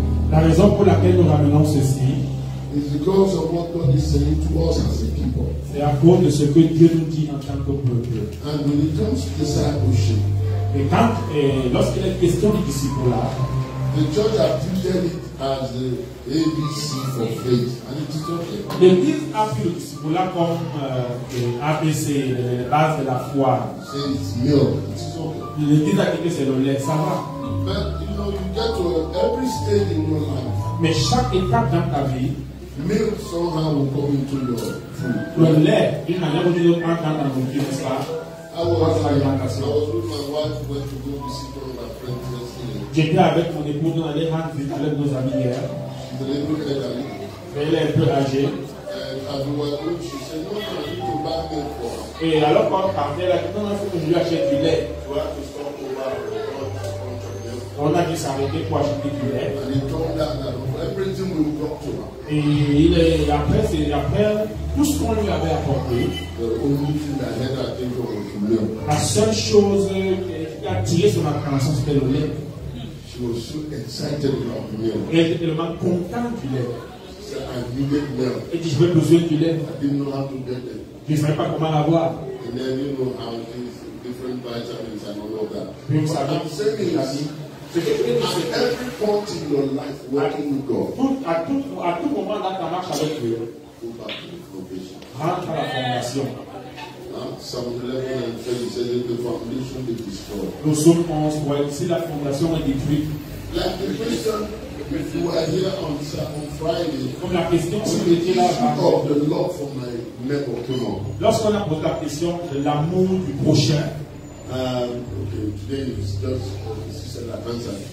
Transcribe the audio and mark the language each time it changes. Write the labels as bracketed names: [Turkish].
[French] la raison pour laquelle nous ramenons ceci, [English] is because of what God is saying to us as a people. [French] C'est à cause de ce que Dieu nous dit en tant que peuple. [English] And when it comes to discipleship, [French] Et lorsqu'il est question du discipulat, [English] the church has treated it as the ABC for faith, and it is okay. [French] L'Église a pris le discipulat comme ABC, les bases de la foi. [English] Say it's milk, it is okay. [French] L'Église a dit que c'est le lait, ça va. [English] But you know, you get to every stage in your life. [French] Mais chaque étape dans ta vie, [English] milk somehow will come into your food. [French] Le lait, d'une manière ou d'une autre, entre dans ta nourriture, n'est-ce pas? [English] I was with my wife went to go visit one of my friends yesterday. [French] J'étais avec mon épouse, on allait rendre visite avec nos amis hier. [English] She's a little elderly. [French] Elle est un peu âgée. [English] And as we were going, she said, "No, I need to buy milk for her." [French] Et alors quand on partait, elle a dit, non, il faut que je lui achète du lait. [English] So I had to stop over and bought a bunch of milk. [French] On a dû s'arrêter pour acheter du lait. [English] And he told her that everything will drop to her. [French] Et après, tout ce qu'on lui avait apporté, [English] the only thing that had her think of was milk. [French] La seule chose qui a attiré son attention, c'était le lait. [English] She was so excited about milk. [French] Et elle était tellement contente du lait. [English] She said, "I needed milk." [French] Elle dit, j'avais besoin du lait. [English] I didn't know how to get it. [French] Je ne savais pas comment l'avoir. [English] And then you know how it is, different vitamins and all of that. [French] Puis vous [English] What [French] savez, [English] I'm saying is, at every point in your life working with God, [French] à tout moment dans ta marche avec Dieu, [English] go back to the foundation. [French] rentre à la fondation. [English] Psalm 11 and 20 says that the foundation is destroyed. [French] Le psaume 11, ouais, si la fondation est détruite. [English] Like the question, if you were here on Friday, [French] Comme la question, si vous étiez là, [English] of the love for my neighbor came up. [French] lorsqu'on a posé la question de l'amour du prochain, [English] okay, today is just sister that answered.